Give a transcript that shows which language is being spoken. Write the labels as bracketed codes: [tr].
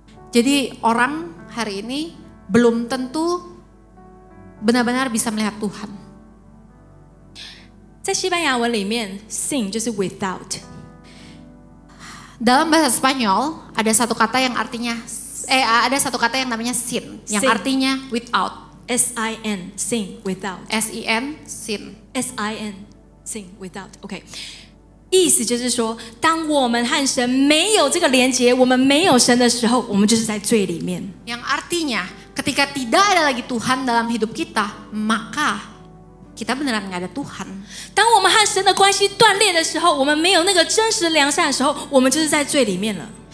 [id] Jadi orang hari ini belum tentu benar-benar bisa melihat Tuhan. [zh] 在西班牙文里面 ，sin 就是 without。 [id] Dalam bahasa Spanyol ada satu kata yang artinya ada satu kata yang namanya sin, yang Sin. artinya without. [en] sin sin without S-I-N sin. sin sin without OK， [zh] 意思就是说，当我们和神没有这个连结，我们没有神的时候，我们就是在罪里面。 [id] Yang artinya ketika tidak ada lagi Tuhan dalam hidup kita, maka kita beneran nggak ada Tuhan. [zh] 当我们和神的关系断裂的时候，我们没有那个真实良善的时候，我们就是在罪里面了。